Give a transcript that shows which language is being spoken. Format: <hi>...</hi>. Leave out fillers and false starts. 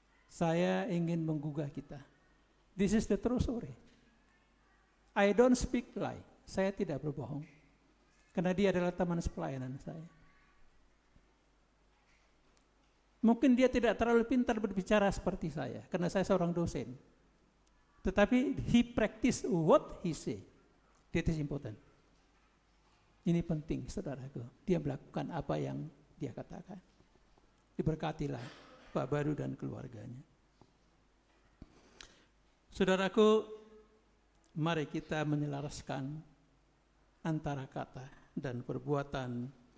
<id>Saya ingin menggugah kita.</id> <en>This is the true story. I don't speak lie.</en> <id>Saya tidak berbohong. Karena dia adalah teman sepelayanan saya. Mungkin dia tidak terlalu pintar berbicara seperti saya, karena saya seorang dosen. Tetapi</id> <en>he practice what he say. That is important.</en> <id>Ini penting, saudaraku. Dia melakukan apa yang dia katakan. Diberkatilah Pak Baru dan keluarganya. Saudaraku, mari kita menyelaraskan antara kata dan perbuatan.</id>